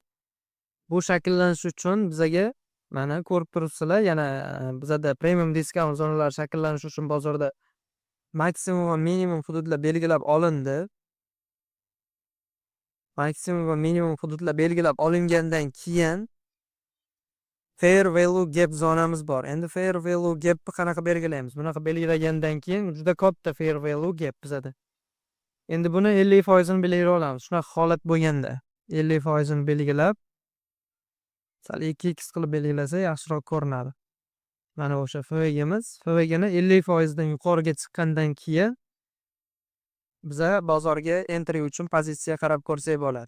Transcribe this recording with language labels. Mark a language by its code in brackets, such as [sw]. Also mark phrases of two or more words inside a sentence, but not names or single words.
[uz] Bu shakllanish uchun bizga mana ko'rib turibsizlar, yana bizda premium discount zonalari shakllanishi uchun bozorda maksimum va minimum hududlar belgilab olindi. Maksimum va minimum hududlar belgilab olingandan keyin [en] fair value gap [uz] zonamiz bor. Endi [en] fair value gapni [uz] qanaqa belgilaymiz? Bunaqa belgilagandan keyin juda katta [en] fair value gap [uz] bizada. Endi buni 50% ni belgilay olamiz. Shunaqa holat bo'lganda 50% ni belgilab sal 2x qilib belgilasa yaxshiroq ko'rinadi. Mana o'sha FVGimiz. FVGni 50% dan yuqoriga chiqqandan keyin biza bozorga entry uchun pozitsiya qarab ko'rsak bo'ladi.